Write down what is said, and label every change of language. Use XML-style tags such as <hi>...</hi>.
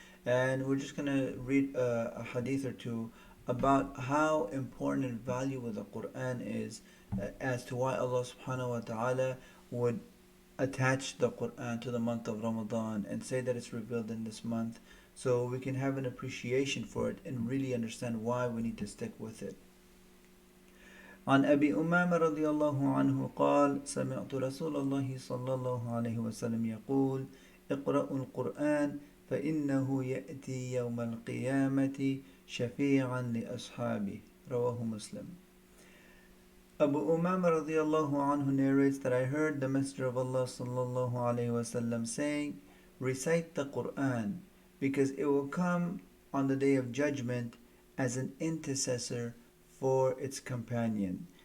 <en>And we're just gonna read a hadith or two about how important and valuable the Quran is, as to why Allah subhanahu wa ta'ala would attach the Quran to the month of Ramadan and say that it's revealed in this month, so we can have an appreciation for it and really understand why we need to stick with it.</en> <ar>عن أبي أمامة رضي الله عنه قال سمعت رسول الله صلى الله عليه وسلم يقول اقرأوا القرآن فإنه يأتي يوم القيامة شفيعا لأصحابه. رواه مسلم.</ar> <en>Abu Umama radiallahu anhu narrates that I heard the Messenger of Allah sallallahu alayhi wasallam saying, recite the Quran, because it will come on the day of judgment as an intercessor for its companion.</en>